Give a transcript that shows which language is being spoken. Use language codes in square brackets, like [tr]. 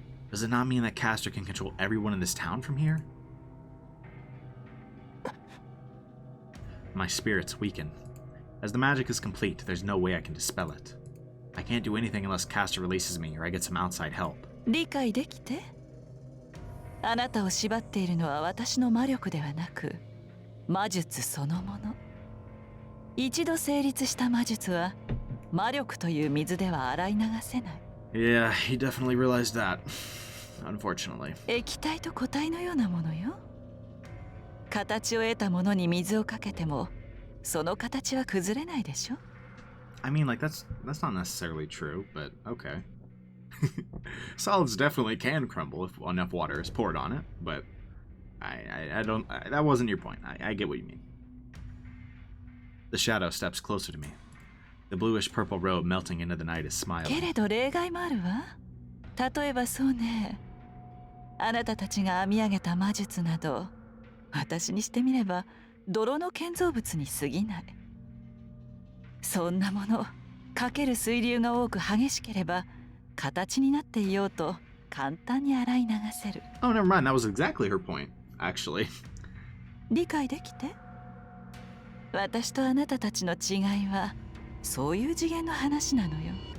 [en] Does it not mean that Caster can control everyone in this town from here? My spirits weaken. As the magic is complete, there's no way I can dispel it. I can't do anything unless Caster releases me or I get some outside help. [ja] 理解できて。あなたを縛っているのは私の魔力ではなく、魔術そのもの。一度成立した魔術は魔力という水では洗い流せない。 [en] Yeah, he definitely realized that. Unfortunately. [ja] 液体と固体のようなものよ。形を得たものに水をかけても、その形は崩れないでしょ。 [en] I mean, like, that's not necessarily true, but okay. Solids definitely can crumble if enough water is poured on it, but I don't. That wasn't your point. I get what you mean. The shadow steps closer to me. The bluish-purple robe melting into the night is smiling. [ja] けれど例外もあるわ。例えばそうね。あなたたちが編み上げた魔術など、私にしてみれば泥の建造物に過ぎない。そんなもの、かける水流が多く激しければ、形になっていようと簡単に洗い流せる。 [en] Oh, never mind. That was exactly her point, actually. [ja] 理解できて？私とあなたたちの違いは、そういう次元の話なのよ。